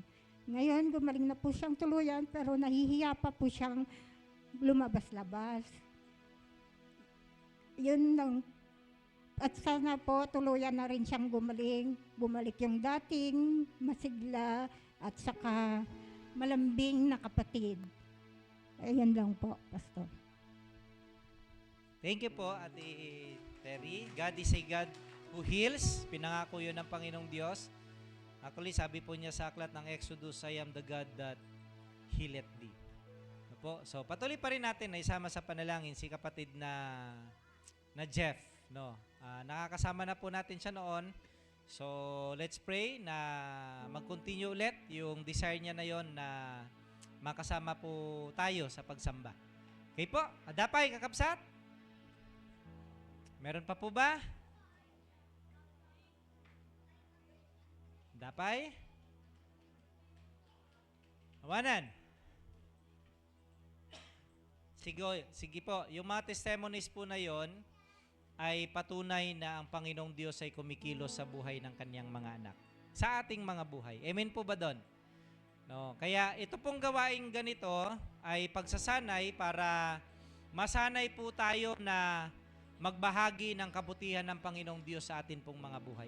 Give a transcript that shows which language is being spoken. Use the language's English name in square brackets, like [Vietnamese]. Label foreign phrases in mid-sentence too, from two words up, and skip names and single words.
[Filipino] Ngayon, gumaling na po siyang tuluyan, pero nahihiya pa po siyang lumabas-labas. Yun lang. At sana po tuluyan na rin siyang gumaling, bumalik yung dating masigla at saka malambing na kapatid. Ayan lang po, Pastor. [English] Thank you po, Ate Terry. God is a God who heals. [Filipino] Pinangako yun ng Panginoong Diyos. Actually, sabi po niya sa aklat ng Exodus, [English] I am the God that healeth thee. [Filipino] Po. So patuloy pa rin natin na isama sa panalangin si kapatid na Jeff, no. Nakakasama na po natin siya noon. [English] So let's pray [Filipino] na mag-continue ulit yung desire niya na yon na makasama po tayo sa pagsamba. Okay po, [Iloko] adapay, kakabsat. [Filipino] Meron pa po ba? [Iloko] Adapay? Awanan. [Filipino] Sige po, yung mga testimonies po na yon ay patunay na ang Panginoong Diyos ay kumikilos sa buhay ng kanyang mga anak. Sa ating mga buhay. Amen po ba doon? No, kaya ito pong gawaing ganito ay pagsasanay para masanay po tayo na magbahagi ng kabutihan ng Panginoong Diyos sa atin pong mga buhay.